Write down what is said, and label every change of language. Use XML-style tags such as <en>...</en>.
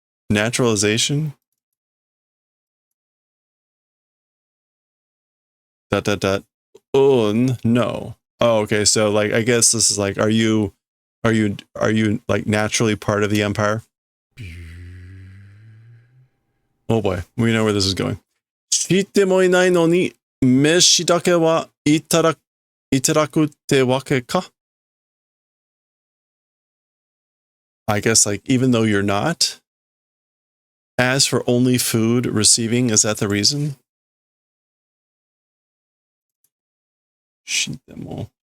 <en>Naturalization? ... No. Oh, okay. So like, I guess this is like, are you like naturally part of the Empire? Oh boy, we know where this is going.</en> <ja>知ってもいないのに飯だけはいただくってわけか?</ja> <en>I guess like, even though you're not, As for only food receiving, is that the reason?</en> <ja>Shitemo.</ja>